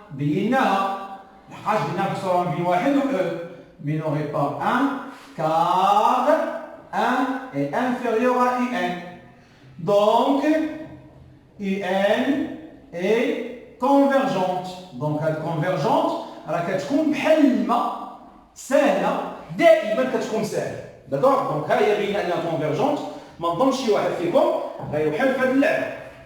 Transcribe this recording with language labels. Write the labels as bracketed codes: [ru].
[ar] بيناها لحقاش قلنا بصورة بين واحد و [fr] minoré par 1 car 1 est inférieur à UN. Donc UN est convergente. Donc elle est convergente [ar] راه كتكون بحال الماء سهلة دائما كتكون سهلة. داكوغ دونك ها هي بينا انها كونفيرجونت. ما نظنش شي واحد فيكم غيوحل في هذه اللعبة.